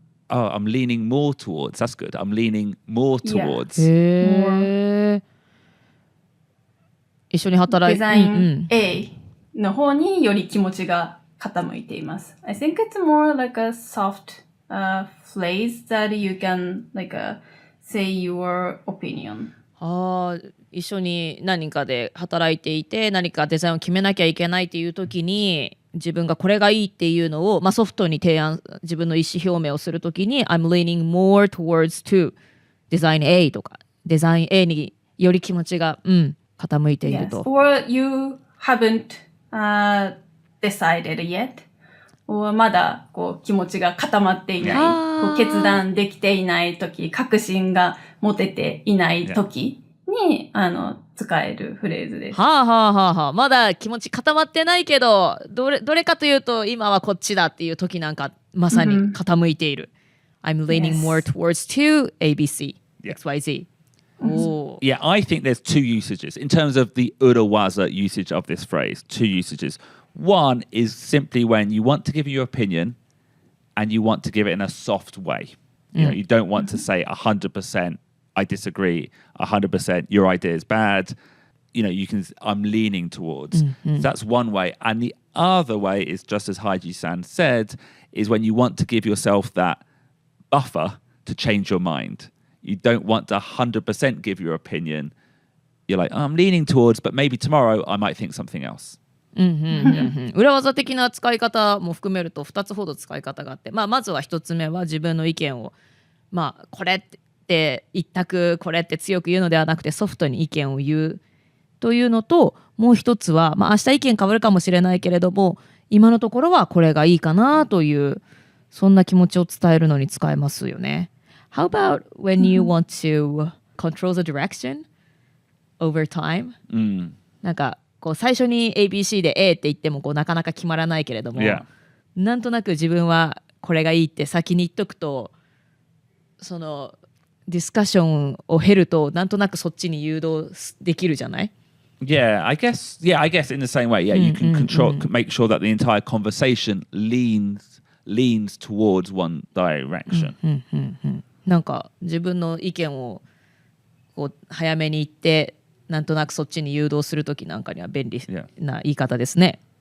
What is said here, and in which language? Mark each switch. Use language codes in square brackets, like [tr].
[en] I'm leaning more towards. That's good. I'm leaning more towards. [ja] へー。一緒に働いて、デザイン A の方により気持ちが傾いています。 [en] I think it's more like a soft phrase that you can like say your opinion. [ja] 一緒に何人かで働いていて何かデザインを決めなきゃいけないっていう時に自分がこれがいいっていうのを、ソフトに提案自分の意思表明をするときに [en] I'm leaning more towards to design A [ja] とかデザイン A により気持ちが、傾いていると。 [en] Yes. Or you haven't decided yet. [ja] まだこう気持ちが固まっていない、こう決断できていないとき、確信が持てていないときに、使えるフレーズです。はあはあはあはあ。まだ気持ち固まってないけど、どれかというと今はこっちだっていう時なんかまさに傾いている。 [en] I'm leaning more towards to ABC, XYZ. Oh. Yeah, I think there's two usages in terms of the urawaza usage of this phrase. Two usages. One is simply when you want to give your opinion and you want to give it in a soft way. You know, you don't want to say 100% I disagree, 100% your idea is bad. You know, you can, I'm leaning towards. So that's one way. And the other way is just as Haiji-san said, is when you want to give yourself that buffer to change your mind. You don't want to 100% give your opinion. You're like, oh, I'm leaning towards, but maybe tomorrow I might think something else. [ja] 裏技的な使い方も含めると2つほど使い方があって、まずは1つ目は自分の意見を、これって一択、これって強く言うのではなくてソフトに意見を言うというのと、もう一つは、明日意見変わるかもしれないけれども今のところはこれがいいかなというそんな気持ちを伝えるのに使えますよね。 [en] How about when you want to control the direction over time? [ja] なんかこう最初に ABC で A って言ってもこうなかなか決まらないけれども、なんとなく自分はこれがいいって先に言っとくと、そのディスカッションを経るとなんとなくそっちに誘導できるじゃない？ [en] I guess in the same way, you can make sure that the entire conversation leans towards one direction. [ja] なんか自分の意見をこう早めに言ってなんとなくそっちに誘導するときなんかには便利な言い方ですね。